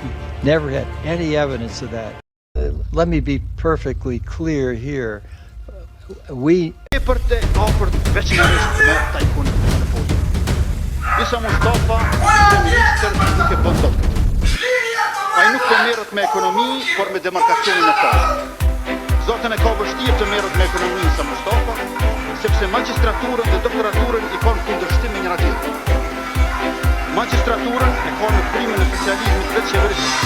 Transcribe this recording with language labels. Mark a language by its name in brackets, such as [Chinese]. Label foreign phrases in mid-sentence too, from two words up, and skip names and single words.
[English] We never had any evidence of that. Let me be perfectly clear here. We [Albanian] Isa Mustafa, minister nuk e bën dot. Ai nuk po merret me ekonomi, por me demarkacionin e tij. Zotën e ka vështirë të merret me ekonominë Isa Mustafa, sepse magjistraturën dhe doktoraturën i kanë kundërshtim me njëra tjetrën. Magjistraturën e ka në frymën e socializmit dhe qeverisë.